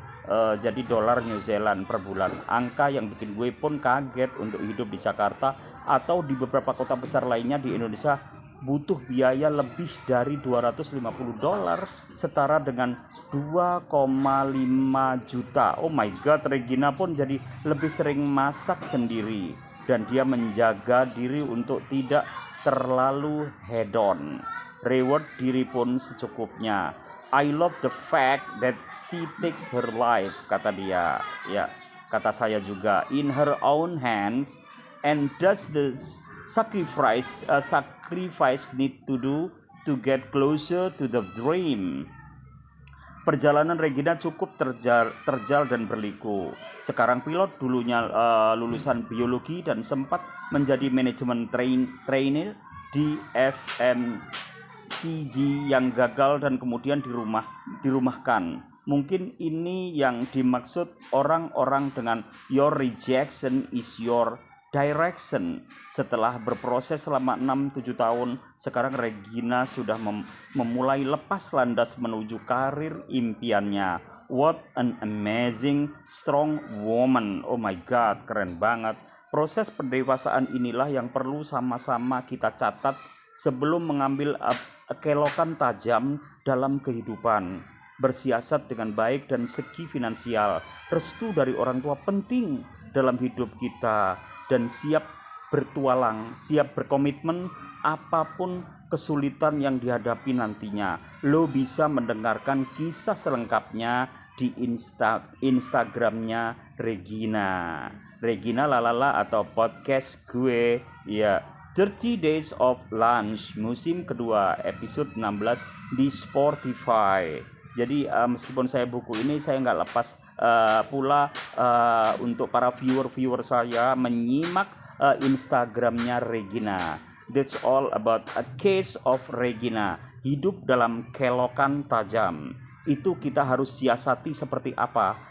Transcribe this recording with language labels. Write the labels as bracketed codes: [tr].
[id] Jadi dolar New Zealand per bulan. Angka yang bikin gue pun kaget untuk hidup di Jakarta atau di beberapa kota besar lainnya di Indonesia butuh biaya lebih dari $250, setara dengan 2,5 juta. [en] Oh my god, [id] Regina pun jadi lebih sering masak sendiri dan dia menjaga diri untuk tidak terlalu hedon. Reward diri pun secukupnya. [en] I love the fact that she takes her life, [id] kata dia. Ya, kata saya juga, [en] in her own hands, and does the sacrifice need to do to get closer to the dream. [id] Perjalanan Regina cukup terjal dan berliku. Sekarang pilot, dulunya lulusan biologi dan sempat menjadi manajemen trainee di FMCG yang gagal dan kemudian dirumahkan. Mungkin ini yang dimaksud orang-orang dengan [en] your rejection is your direction. [id] Setelah berproses selama 6-7 tahun, sekarang Regina sudah memulai lepas landas menuju karir impiannya. [en] What an amazing strong woman. Oh my god, [id] keren banget. Proses pendewasaan inilah yang perlu sama-sama kita catat sebelum mengambil kelokan tajam dalam kehidupan. Bersiasat dengan baik dan segi finansial. Restu dari orang tua penting dalam hidup kita. Dan siap bertualang, siap berkomitmen apapun kesulitan yang dihadapi nantinya. Lo bisa mendengarkan kisah selengkapnya di Instagramnya Regina Lalala atau podcast gue ya, 30 Days of Lunch musim kedua episode 16 di Spotify. Jadi meskipun saya buku ini, saya nggak lepas pula untuk para viewer saya menyimak Instagramnya Regina. [en] That's all about a case of Regina. [id] Hidup dalam kelokan tajam. Itu kita harus siasati seperti apa.